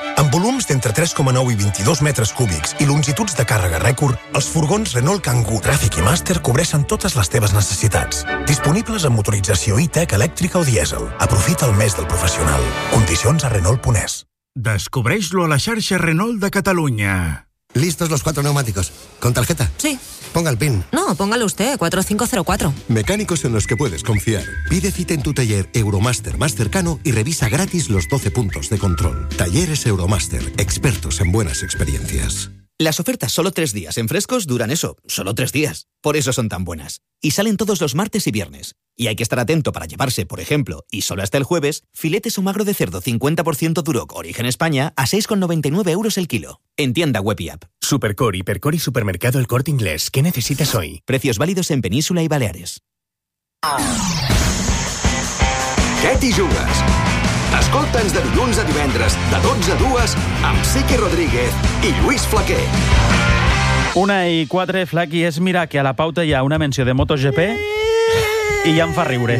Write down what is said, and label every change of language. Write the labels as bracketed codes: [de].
[ca] Amb volums d'entre 3,9 i 22 metres cúbics i longituds de càrrega rècord, els furgons Renault Kangoo, Traffic i Master cobreixen totes les teves necessitats. Disponibles amb motorització e-tech, elèctrica o dièsel. Aprofita el mes del professional. Condicions a Renault.es. Descobreix-lo a la xarxa Renault de Catalunya. [es] ¿Listos los cuatro neumáticos? ¿Con tarjeta? Sí. Ponga el PIN. No, póngale usted, 4504. Mecánicos en los que puedes confiar. Pide cita en tu taller Euromaster más cercano y revisa gratis los 12 puntos de control. Talleres Euromaster, expertos en buenas experiencias. Las ofertas solo 3 días en frescos duran eso, solo 3 días. Por eso son tan buenas. Y salen todos los martes y viernes. Y hay que estar atento para llevarse, por ejemplo, y solo hasta el jueves, filetes o magro de cerdo 50% Duroc, origen España, a 6,99 euros el kilo. En tienda, web y app. Supercor, Hipercor y Supermercado El Corte Inglés. ¿Qué necesitas hoy? Precios válidos en Península y Baleares. ¿Qué te jugas? [ca] Escolta'ns de dilluns a divendres, de 12 a 2, amb Siki Rodríguez i Lluís Flaquer. 1:04, Flaqui, és mirar que a la pauta hi ha una menció de MotoGP i ja em fa riure.